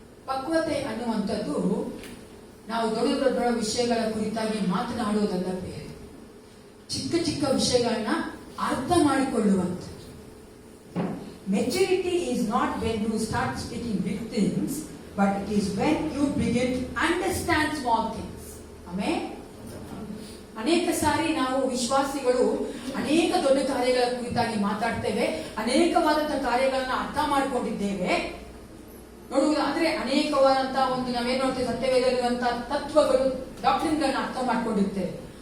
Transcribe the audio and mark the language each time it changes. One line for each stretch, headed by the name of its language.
Kannada: ಪಕ್ವತೆ ಅನ್ನುವಂಥದ್ದು ನಾವು ದೊಡ್ಡ ದೊಡ್ಡ ವಿಷಯಗಳ ಕುರಿತಾಗಿ ಮಾತನಾಡುವುದಲ್ಲ ಬೇರೆ, ಚಿಕ್ಕ ಚಿಕ್ಕ ವಿಷಯಗಳನ್ನ ಅರ್ಥ ಮಾಡಿಕೊಳ್ಳುವಂಥದ್ದು.
English: Maturity is not when you start speaking big things, but it is when you begin to understand small things. Amen.
Kannada: ಅನೇಕ ಸಾರಿ ನಾವು ವಿಶ್ವಾಸಿಗಳು ಅನೇಕ ದೊಡ್ಡ ಕಾರ್ಯಗಳ ಕುರಿತಾಗಿ ಮಾತಾಡ್ತೇವೆ, ಅನೇಕವಾದಂತಹ ಕಾರ್ಯಗಳನ್ನ ಅರ್ಥ ಮಾಡಿಕೊಂಡಿದ್ದೇವೆ. ನೋಡುವುದು ಅಂದ್ರೆ ಅನೇಕವಾದಂತಹ ಒಂದು ನಾವೇನ್ ನೋಡ್ತೇವೆ, ಸತ್ಯವೇದಲ್ಲಿರುವಂತಹ ತತ್ವಗಳು, ಡಾಕ್ಟ್ರಿನ್ಗಳನ್ನ ಅರ್ಥ ಮಾಡ್ಕೊಂಡಿರ್ತೇವೆ.